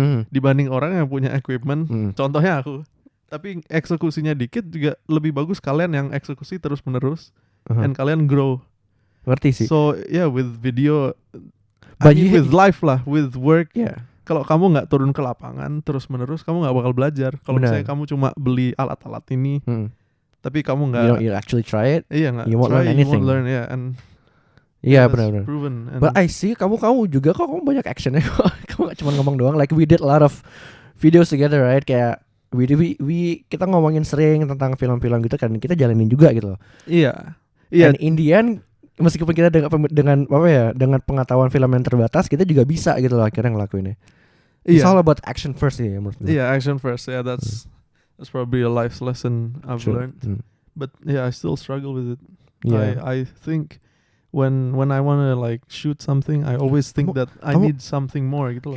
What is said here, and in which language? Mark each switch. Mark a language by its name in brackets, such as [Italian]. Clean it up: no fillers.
[Indonesian] Dibanding orang yang punya equipment, contohnya aku, tapi eksekusinya dikit juga lebih bagus kalian yang eksekusi terus menerus, and kalian grow. Ngerti sih. [English] So with video, with life lah, with work. [Indonesian] Kalau kamu nggak turun ke lapangan terus menerus, kamu nggak bakal belajar. Kalau misalnya kamu cuma beli alat-alat ini, tapi kamu nggak, [English] you actually try it, [Indonesian] nggak [English] you won't try, learn anything. You won't learn, and [Indonesian] benar. [English] But I see [Indonesian] kamu juga kok kamu banyak actionnya. Kamu gak cuma ngomong doang. [English] Like we did a lot of videos together, right? [Indonesian] Kayak we kita ngomongin sering tentang film-film gitu kan. Kita jalanin juga gitu loh. Iya. [English] And in the end, [Indonesian] meskipun kita dengan apa ya, dengan pengetahuan film yang terbatas, kita juga bisa gitu loh akhirnya ngelakuinnya. [English] It's all about action first [Indonesian] ya menurut gue. [English] Action first. That's probably a life lesson I've learned. But I still struggle with it. I think when I wanna like shoot something, I always think that I need something more [Indonesian] gitu loh.